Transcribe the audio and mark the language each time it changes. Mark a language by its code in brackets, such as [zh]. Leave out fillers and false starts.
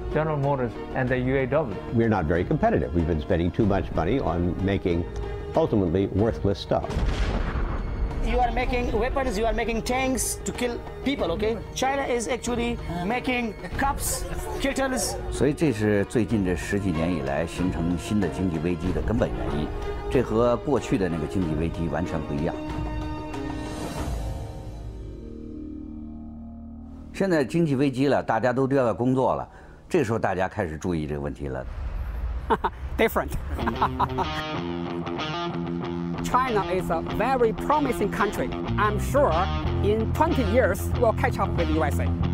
[en] General Motors and the UAW. We're not very competitive. We've been spending too much money on making ultimately worthless stuff. You are making weapons, you are making tanks to kill people, okay? China is actually making cups, kettles. [zh] 所以这是最近这10几年以来形成新的经济危机的根本原因，这和过去的那个经济危机完全不一样。现在经济危机了，大家都丢掉工作了，这时候大家开始注意这个问题了。 [en] Different. China is a very promising country. I'm sure in 20 years we'll catch up with USA.